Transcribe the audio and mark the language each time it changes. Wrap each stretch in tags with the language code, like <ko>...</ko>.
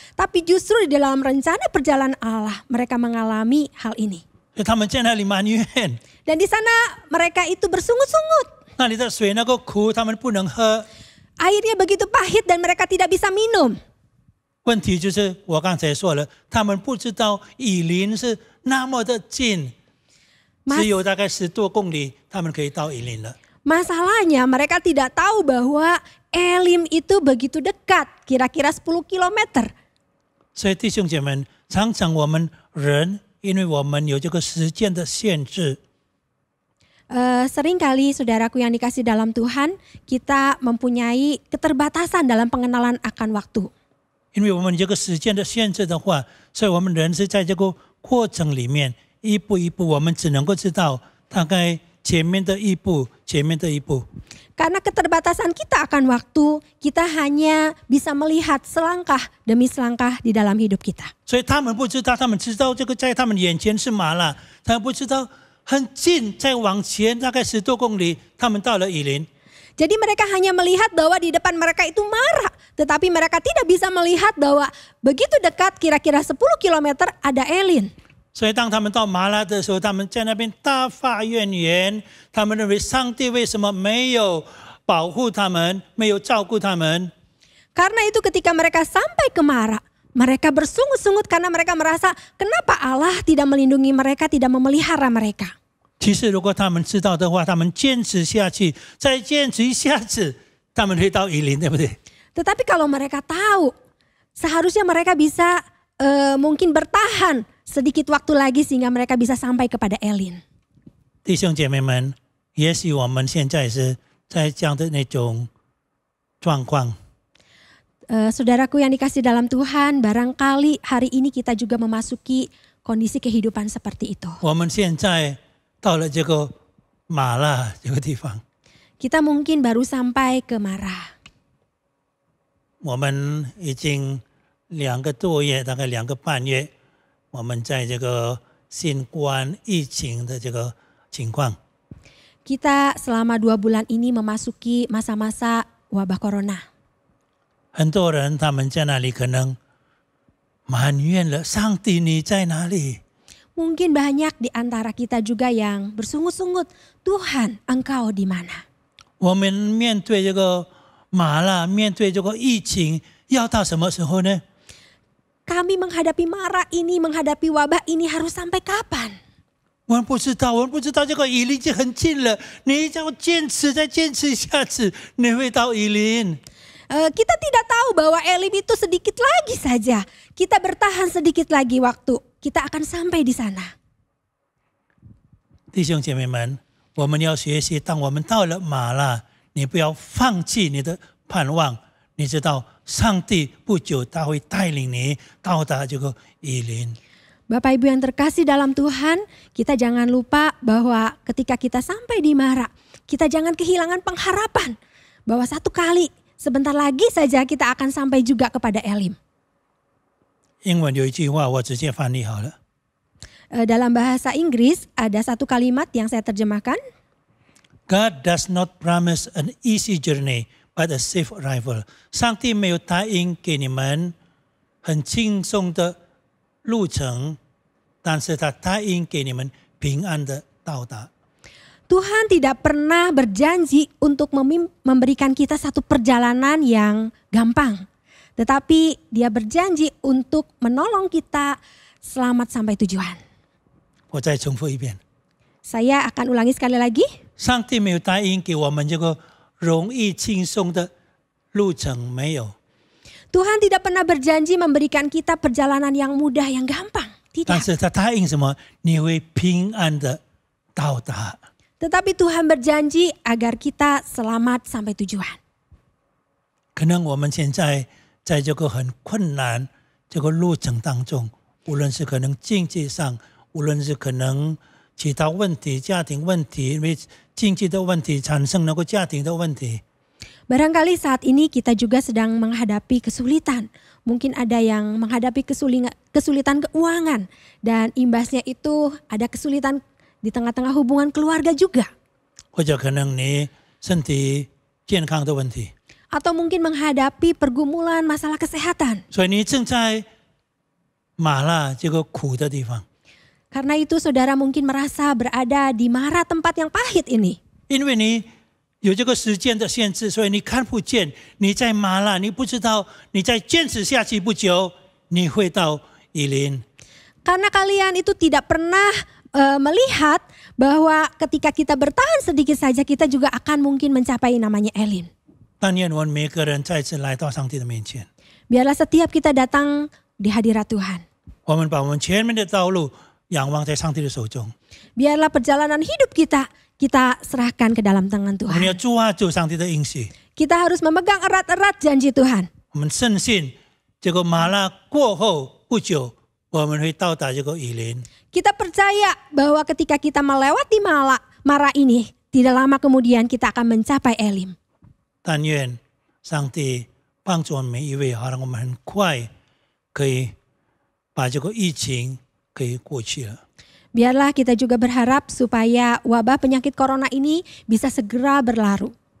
<id>Tapi justru di dalam rencana perjalanan Allah, mereka mengalami hal ini.</id> <zh>所以他们在那里埋怨，</zh> <id>Dan di sana mereka itu bersungut-sungut.</id> <zh>那里的水那个苦，他们不能喝。</zh> <id>Airnya begitu pahit dan mereka tidak bisa minum.</id> <zh>问题就是我刚才说了，他们不知道以林是那么的近，只有大概10多公里，他们可以到以林了。</zh> <id>Masalahnya mereka tidak tahu bahwa Elim itu begitu dekat, kira-kira 10 kilometer.</id> <zh>所以弟兄姐妹，常常我们人，因为我们有这个时间的限制，</zh> <id>Seringkali saudaraku yang dikasih dalam Tuhan, kita mempunyai keterbatasan dalam pengenalan akan waktu.</id> <zh>因为我们这个时间的限制的话，所以我们人是在这个过程里面一步一步，我们只能够知道大概前面的一步，前面的一步。</zh> <id>Karena keterbatasan kita akan waktu, kita hanya bisa melihat selangkah demi selangkah di dalam hidup kita.</id> <zh>所以他们不知道，他们知道这个在他们眼前是麻辣，他们不知道很近，再往前大概10多公里，他们到了以琳。</zh> <id>Jadi mereka hanya melihat bahwa di depan mereka itu Mara. Tetapi mereka tidak bisa melihat bahwa begitu dekat kira-kira 10 km ada Elin.</id> <zh>所以当他们到麻辣的时候，他们在那边大发怨言，他们认为上帝为什么没有保护他们，没有照顾他们。</zh> <id>Karena itu ketika mereka sampai ke Mara, mereka bersungut-sungut karena mereka merasa kenapa Allah tidak melindungi mereka, tidak memelihara mereka.</id> <zh>其实如果他们知道的话，他们坚持下去，再坚持一下子，他们会到以琳，对不对？</zh> <id>Tetapi kalau mereka tahu, seharusnya mereka bisa mungkin bertahan sedikit waktu lagi sehingga mereka bisa sampai kepada Elin.</id> <zh>弟兄姐妹们，也许我们现在是在这样的那种状况。</zh> <id>Saudaraku yang dikasih dalam Tuhan, barangkali hari ini kita juga memasuki kondisi kehidupan seperti itu.</id> <zh>我们现在到了这个麻辣这个地方，</zh> <id>Kita mungkin baru sampai ke Mara.</id> <zh>我们已经2个多月，大概2个半月，我们在这个新冠疫情的这个情况。</zh> <id>Kita selama 2 bulan ini memasuki masa-masa wabah corona.</id> <zh>很多人他们在那里可能埋怨了上帝，你在哪里？</zh> <id>Mungkin banyak di antara kita juga yang bersungut-sungut, Tuhan Engkau di mana?</id> <zh>我们面对这个麻辣，面对这个疫情，要到什么时候呢？</zh> <id>Kami menghadapi Mara ini, menghadapi wabah ini harus sampai kapan?</id> <zh>我们不知道，我们不知道这个以琳已经很近了，你只要坚持，再坚持一下子，你会到以琳。</zh> <id>Kita tidak tahu bahwa Elim itu sedikit lagi saja. Kita bertahan sedikit lagi waktu. Kita akan sampai di sana.</id> <zh>弟兄姐妹们，我们要学习，当我们到了麻辣，你不要放弃你的盼望。你知道，上帝不久他会带领你到达这个以琳。</zh> <id>Bapak Ibu yang terkasih dalam Tuhan, kita jangan lupa bahwa ketika kita sampai di Mara, kita jangan kehilangan pengharapan bahwa satu kali sebentar lagi saja kita akan sampai juga kepada Elim.</id> <zh>英文有一句话，我直接翻译好了。</zh> <id>Dalam bahasa Inggris ada satu kalimat yang saya terjemahkan.</id> <en>God does not promise an easy journey, but a safe arrival.</en> <zh>上帝没有答应给你们很轻松的路程，但是他答应给你们平安的到达。</zh> <id>Tuhan tidak pernah berjanji untuk memberikan kita satu perjalanan yang gampang. Tetapi Dia berjanji untuk menolong kita selamat sampai tujuan.</id> <zh>我再重复一遍，</zh> <id>Saya akan ulangi sekali lagi.</id> <zh>上帝没有答应给我们这个容易轻松的路程，没有。</zh> <id>Tuhan tidak pernah berjanji memberikan kita perjalanan yang mudah, yang gampang.</id> <zh>但</zh> <id>Tidak.</id> <zh>是他答应什么？你会平安的到达。</zh> <id>Tetapi Tuhan berjanji agar kita selamat sampai tujuan.</id> <zh>可能我们现在在这个很困难这个路程当中，无论是可能经济上，无论是可能其他问题、家庭问题，因为经济的问题产生那个家庭的问题。</zh> <id>Barangkali saat ini kita juga sedang menghadapi kesulitan. Mungkin ada yang menghadapi kesulitan keuangan. Dan imbasnya itu ada kesulitan di tengah-tengah hubungan keluarga juga.</id> <zh>或者可能你身体健康的问题，</zh> <id>Atau mungkin menghadapi pergumulan masalah kesehatan.</id> <zh>所以你正在麻辣这个苦的地方，</zh> <id>Karena itu saudara mungkin merasa berada di Mara, tempat yang pahit ini.</id> <zh>因为你有这个时间的限制，所以你看不见你在麻辣，你不知道你再坚持下去不久，你会到以琳。</zh> <id>Karena kalian itu tidak pernah melihat bahwa ketika kita bertahan sedikit saja kita juga akan mungkin mencapai namanya Elin.</id> <zh>但愿我们每个人再次来到上帝的面前，</zh> <id>Biarlah setiap kita datang di hadirat Tuhan.</id> <zh>我们把我们前面的道路仰望在上帝的手中，</zh> <id>Biarlah perjalanan hidup kita serahkan ke dalam tangan</id> <zh>我们要</zh> <id>Tuhan.</id> <zh>抓住上帝的应许，</zh> <id>Kita harus memegang erat-erat janji Tuhan.</id> <zh>我们深信这个麻辣过后不久，我们会到达这个以琳。</zh> <id>Kita percaya bahwa ketika kita melewati Mara ini, tidak lama kemudian kita akan mencapai Elim.</id> <zh>但愿上帝帮助我们每一位，好让我们很快可以把这个疫情可以过去了。</zh> <id>Biarlah kita juga berharap supaya wabah penyakit corona ini bisa segera berlalu.</id>